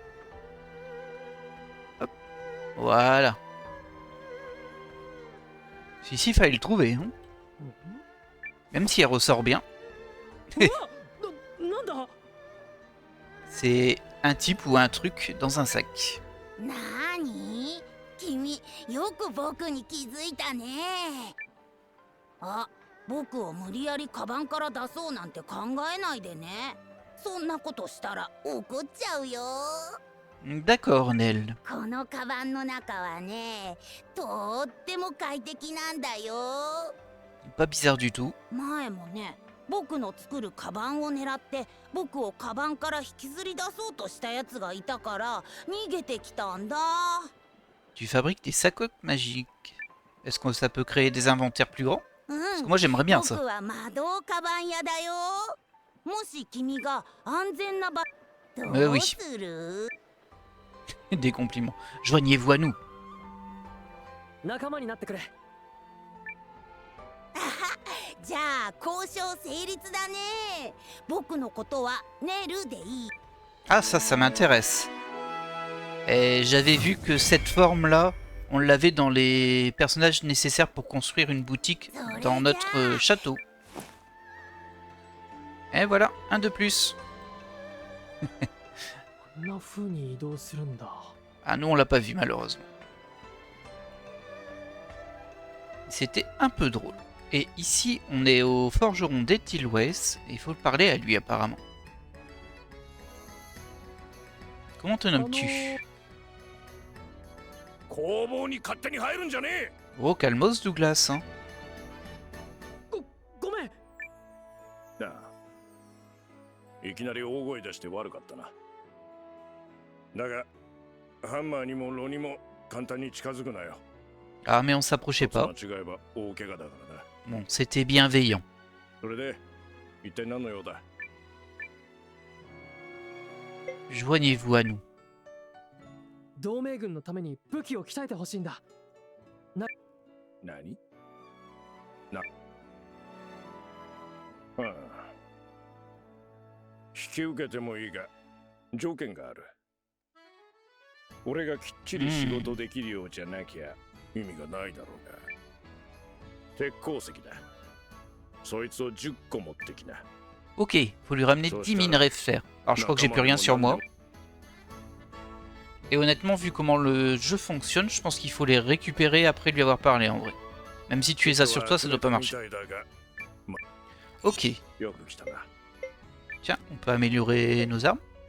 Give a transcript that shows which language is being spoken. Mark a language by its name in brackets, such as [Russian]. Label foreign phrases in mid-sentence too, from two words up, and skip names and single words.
[French] Hop. Voilà. Ici, il fallait le trouver. Hein. Même si elle ressort bien. C'est un type ou un truc dans un sac. [Japanese] なーに？君よく僕に気づいたね。あ、僕を無理やりカバンから出そうなんて考えないでね。そんなことしたら怒っちゃうよ。 [French] D'accord, Nell. [Japanese] このカバンの中はね、とっても快適なんだよ。 [French] Pas bizarre du tout. [Japanese] 前もね、僕の作るカバンを狙って僕をカバンから引きずり出そうとしたやつがいたから逃げてきたんだ。 [French] Tu fabriques des sacoches magiques. Est-ce que ça peut créer des inventaires plus grands? [Japanese] う [French] Parce [Japanese] ん [French] que moi j'aimerais bien [Japanese] 僕 [French] ça. [Japanese] は魔導カバン屋だよ。もし君が安全な場ど [French] oui. [Japanese] うする？ [French] Des compliments. Joignez-vous à nous. [Japanese] 仲間になってくれ。じゃあ交渉成立だね。僕のことはネルでいい。 [French] Ah ça m'intéresse. Et j'avais vu que cette forme-là, on l'avait dans les personnages nécessaires pour construire une boutique dans notre château. Et voilà, un de plus. [Japanese] こんな風に移動するんだ。 [French] Ah nous on l'a pas vu malheureusement. C'était un peu drôle. Et ici on est au forgeron d'Etilwes et il faut parler à lui apparemment. Comment te nommes-tu? [Japanese] 工房に勝手に入るんじゃねえ。 [French] Oh calmos Douglas hein. [Japanese] ごめん。なあ、いきなり大声出して悪かったな。だがハンマーにもロにも簡単に近づくなよ。 [French] Ah mais on s'approchait pas. [Japanese] 間違えば大怪我だからな。 [French] Bon c'était bienveillant. [Japanese] それで一体何の用だ。 [French] Joignez-vous à nous. [Japanese] 同盟軍のために武器を鍛えてほしいんだ。何？な。ああ。引き受けてもいいが条件がある。俺がきっちり仕事できるようじゃなきゃ意味がないだろうが。鉄鉱石だ。そいつを10個持ってきな。 [French] Ok, faut lui ramener 10 minerais de fer. Alors je crois que j'ai plus rien sur moi. Et honnêtement, vu comment le jeu fonctionne, je pense qu'il faut les récupérer après lui avoir parlé en vrai. Même si tu les as sur toi, ça doit pas marcher. Ok. Tiens, on peut améliorer nos armes.